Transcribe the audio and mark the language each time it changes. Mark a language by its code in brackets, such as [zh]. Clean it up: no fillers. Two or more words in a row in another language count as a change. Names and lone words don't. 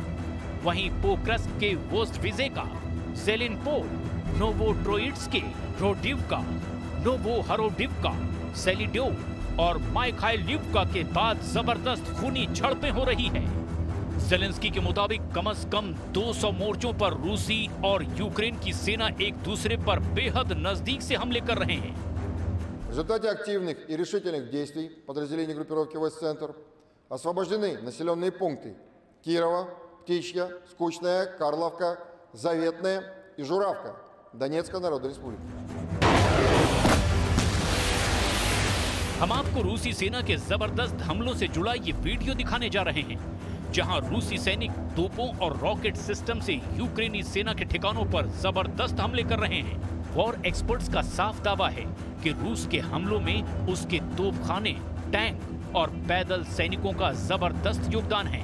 [hi] वहीं पोक्रस्क के वोस्टविजेका, ज़ेलिनपोल, नोवोट्रोइट्स्की, रोडिवका, नोवोहरोडिवका, सेलिडोव और माइखाइलिवका के बाद जबरदस्त खूनी झड़पें हो रही है। ज़ेलेंस्की के मुताबिक कम से कम 200 मोर्चों पर रूसी और यूक्रेन की सेना एक दूसरे पर बेहद नजदीक से हमले कर रहे हैं। [ru] В результате активных и решительных действий подразделений группировки «Востцентр» освобождены населенные пункты Кирова, Птичья, Скучная, Карловка, Заветная и Журавка Донецкой Народной Республики। [hi] हम आपको रूसी सेना के जबरदस्त हमलों से जुड़ा ये वीडियो दिखाने जा रहे हैं, जहां रूसी सैनिक तोपों और [en] rocket system [hi] से यूक्रेनी सेना के ठिकानों पर जबरदस्त हमले कर रहे हैं। [en] war experts [hi] का साफ दावा है कि रूस के हमलों में उसके तोपखाने, टैंक और पैदल सैनिकों का जबरदस्त योगदान है।